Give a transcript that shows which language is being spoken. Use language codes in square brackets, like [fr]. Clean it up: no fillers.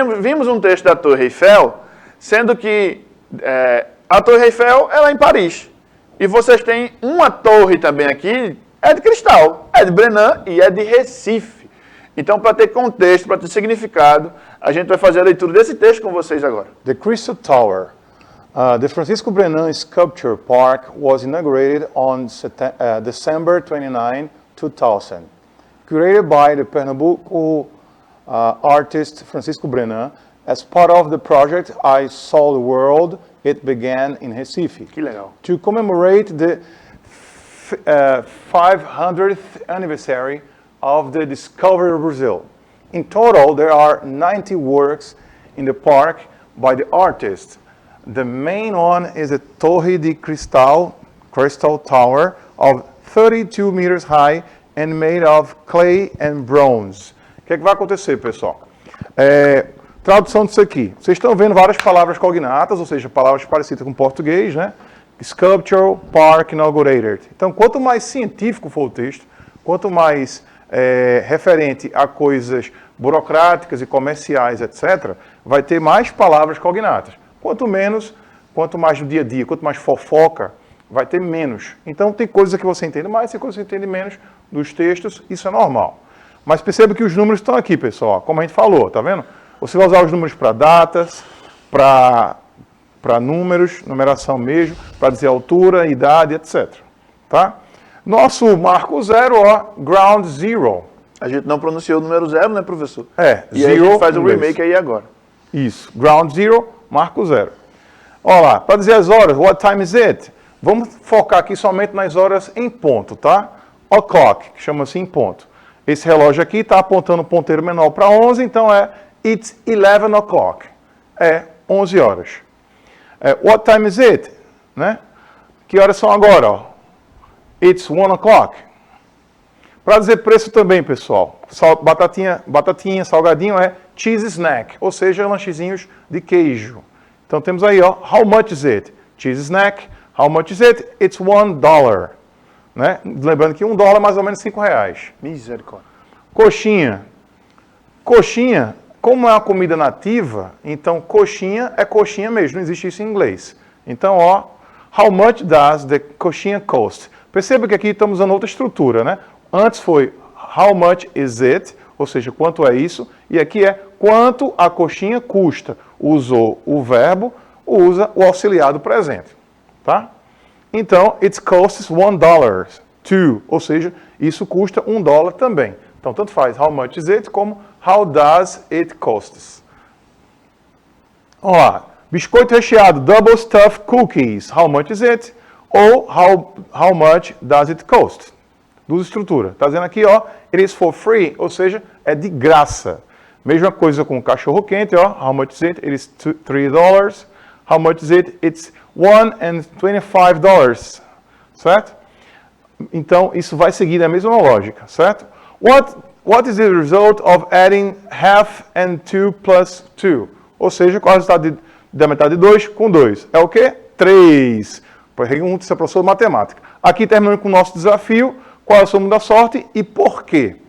[pt] Vimos um texto da Torre Eiffel, sendo que a Torre Eiffel é lá em Paris. E vocês têm uma torre também aqui, é de cristal, é de Brennan e é de Recife. Então, para ter contexto, para ter significado, a gente vai fazer a leitura desse texto com vocês agora. [en] The Crystal Tower. The Francisco Brennan Sculpture Park was inaugurated on December 29, 2000. Curated by the Pernambuco artist Francisco Brennan. As part of the project I Saw the World, it began in Recife. [pt] Que legal. [en] To commemorate the 500th anniversary of the discovery of Brazil. In total, there are 90 works in the park by the artist. The main one is [pt] a Torre de Cristal, [en] Crystal Tower, of 32 meters high and made of clay and bronze. [pt] O que é que vai acontecer, pessoal? Tradução disso aqui. Vocês estão vendo várias palavras cognatas, ou seja, palavras parecidas com português, né? [en] Sculpture Park Inaugurated. [pt] Então, quanto mais científico for o texto, quanto mais referente a coisas burocráticas e comerciais, etc., vai ter mais palavras cognatas. Quanto mais no dia a dia, quanto mais fofoca, vai ter menos. Então, tem coisas que você entende mais, tem coisas que você entende menos dos textos, isso é normal. Mas perceba que os números estão aqui, pessoal, como a gente falou, tá vendo? Você vai usar os números para datas, para números, numeração mesmo, para dizer altura, idade, etc. Tá? Nosso marco zero, ó, ground zero. A gente não pronunciou o número 0, né, professor? E zero, aí a gente faz o remake aí agora. Isso, ground zero, marco zero. Olha lá, para dizer as horas, [en] what time is it? [pt] Vamos focar aqui somente nas horas em ponto, tá? O'clock, que chama-se em ponto. Esse relógio aqui está apontando o ponteiro menor para 11, então [en] it's 11 o'clock. 11 horas. What time is it? Né? [pt] Que horas são agora? [en] Ó? It's 1 o'clock. [pt] Para dizer preço também, pessoal, batatinha, salgadinho é cheese snack, ou seja, lanchezinhos de queijo. Então temos aí, ó, [en] how much is it? Cheese snack, how much is it? It's $1. Né? [pt] Lembrando que $1 é mais ou menos R$5. Misericórdia. Coxinha. Coxinha, como é uma comida nativa, então coxinha é coxinha mesmo, não existe isso em inglês. Então, ó, [en] how much does the coxinha cost? [pt] Perceba que aqui estamos usando outra estrutura, né? Antes foi [en] how much is it, [pt] ou seja, quanto é isso, e aqui é quanto a coxinha custa. Usou o verbo, usa o auxiliar do presente, tá? Então, [en] it costs $1 too, [pt] ou seja, isso custa $1 também. Então, tanto faz [en] how much is it como how does it cost. [pt] Vamos lá. Biscoito recheado, [en] double stuffed cookies, how much is it? Ou how much does it cost? [pt] Duas estruturas. Está dizendo aqui, ó, [en] it is for free, [pt] ou seja, é de graça. Mesma coisa com o cachorro quente, ó, [en] how much is it? It is $3. How much is it? It's $1.25, certo? [pt] Então, isso vai seguir a mesma lógica, certo? [en] What is the result of adding half and 2 plus 2? [pt] Ou seja, qual é o resultado da metade de 2 com 2? É o quê? 3. Pergunta se é professor de matemática. Aqui terminando com o nosso desafio. Qual é o sumo da sorte e por quê?